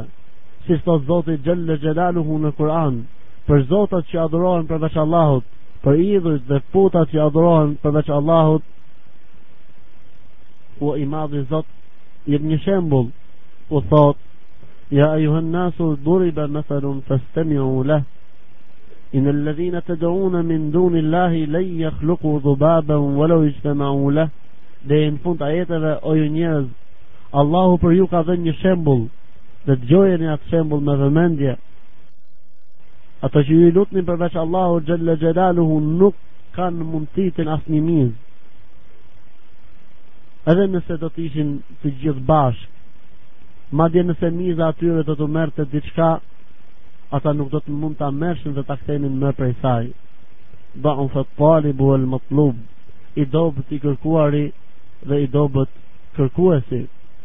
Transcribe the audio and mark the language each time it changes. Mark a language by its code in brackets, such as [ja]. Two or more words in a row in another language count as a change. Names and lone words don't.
[sq] Si thot Zoti [ar] جل جلاله [sq] në Kur'an, për zotat që adhurohen përveç Allahut, për idhujt dhe putat që adhurohen përveç Allahut, u I madhi Zot jep një shembull, u thot: [ar] يا أيها الناس ضرب مثل فاستمعوا له إن الذين تدعون من دون الله لن يخلقوا ذبابا ولو اجتمعوا له. [sq] Dhe në fund ajeteve, o ju njerëz, Allahu për ju ka dhënë një shembull, dhe dëgjojeni atë shembull me vëmendje. Ato që ju lutni përveç Allahu [ar] جل جلاله [sq] nuk kanë mundësinë asnjë miz. Edhe nëse do të ishin të gjithë bashkë, madje nëse miza atyre do të merrte diçka, ata nuk do të mund ta merrshin dhe ta kthenin më prej saj. [ar] ضعف الطالب والمطلوب, [sq] I dobët I kërkuari dhe I dobët kërkuesi.